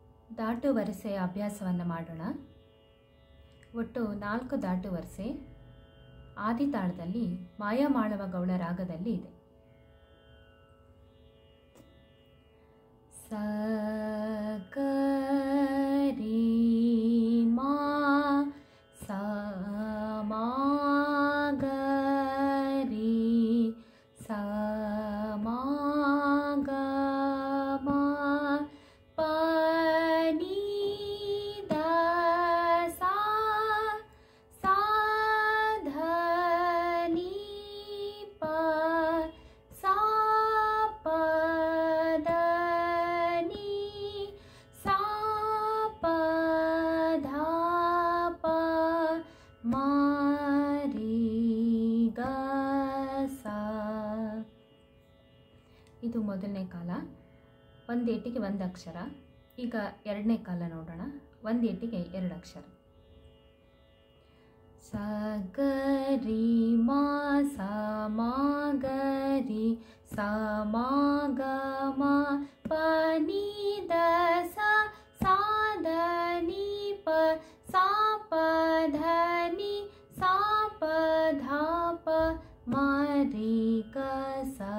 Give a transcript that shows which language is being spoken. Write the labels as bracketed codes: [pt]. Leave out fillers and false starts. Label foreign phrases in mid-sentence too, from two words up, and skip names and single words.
[kn] ದಾಟು ವರಸೆಯ ಅಭ್ಯಾಸವನ್ನು ಮಾಡೋಣ. ಒಟ್ಟು 4 ದಾಟು ವರಸೆ ಆದಿತಾಳದಲ್ಲಿ ಮಾಯಾಮಾಳವ ಗೌಳ ರಾಗದಲ್ಲಿ ಇದೆ. ಸ ಗ ರಿ ಮಾ ಸ ಮಾ ಗ ರಿ ಸ ಮಾ ಗ ಮಾ ಪ ನಿ ದ ಸಾ ಸಾ ಧ ನಿ ಪ ಸಾ ಪ ದ ನಿ ಸಾ ಪ ಧ ಪ ಮ ರಿ ಗ ಸಾ. ಇದು ಮೊದಲನೇ ಕಾಲ. ಒಂದು ಏಟಿಗೆ 1 ಅಕ್ಷರ. ಈಗ ಎರಡನೇ ಕಾಲ ನೋಡೋಣ. 1 ಏಟಿಗೆ 2 ಅಕ್ಷರ. ಸ ಗ ರಿ ಮಾ ಸ ಮಾ ಗ ರಿ ಸ ಮಾ ಗ ಮಾ ಪ ನಿ ದ ಸಾ ಸಾ ದ ನಿ ಪ ಸಾ ಪ ಧ ನಿ ಸಾ ಪ ಧ ಪ ಮ ರಿ ಗ ಸಾ.